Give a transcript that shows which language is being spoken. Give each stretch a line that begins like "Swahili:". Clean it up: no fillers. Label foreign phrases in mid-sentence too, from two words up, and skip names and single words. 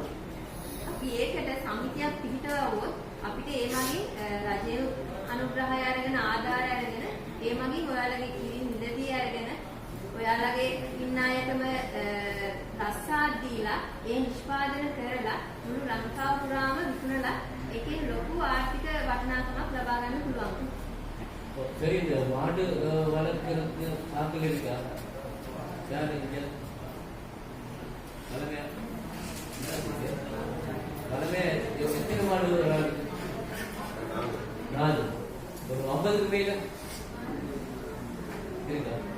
Sinhala: අපි ඒකට සමිතියක් පිහිටවුවොත් අපිට ඒ මගින් රජයේ අනුග්‍රහය අරගෙන ආධාරය අරගෙන ඒ මගින් ඔයාලගේ කිරි නිදදී අරගෙන ඔයාලගේ ඉන්න අයටම රස්සාවක් දීලා ඒ නිෂ්පාදනය කරලා මුළු ලංකාව පුරාම විකුණලා ඒකේ ලොකු ආර්ථික වටිනාකමක් ලබා ගන්න පුළුවන්.
Tamil: சரி இந்த மாடு வளர்க்கறதுக்கு ஆட்கள் இருக்கா? யாரு இங்க? வளமே எத்தனை மாடு? 4. ஒரு 50க்கு மேல இருக்கா?